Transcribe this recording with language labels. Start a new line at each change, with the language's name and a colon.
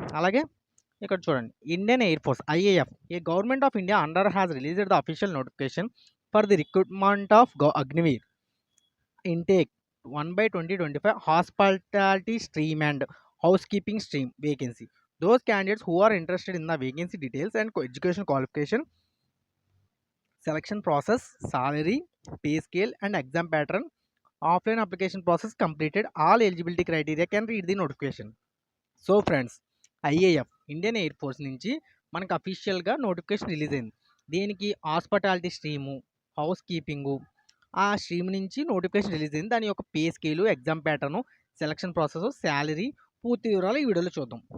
English: అలాగే ఇక్కడ చూడండి, Indian air force IAF a government of India under has released the official notification for the recruitment of Agniveer intake 1/2025 hospitality stream and housekeeping stream vacancy. Those candidates who are interested in the vacancy details and education qualification, selection process, salary, pay scale and exam pattern, offline application process completed, all eligibility criteria can read the notification.
Telugu: So friends, IAF Indian air force నుంచి మనకు అఫీషియల్గా notification release అయింది. దీనికి hospitality stream, house keeping, ఆ stream నుంచి notification release అయింది. దాని యొక్క pay scale, exam pattern, selection process, salary పూర్తి వివరాలు ఈ వీడియోలో చూద్దాం.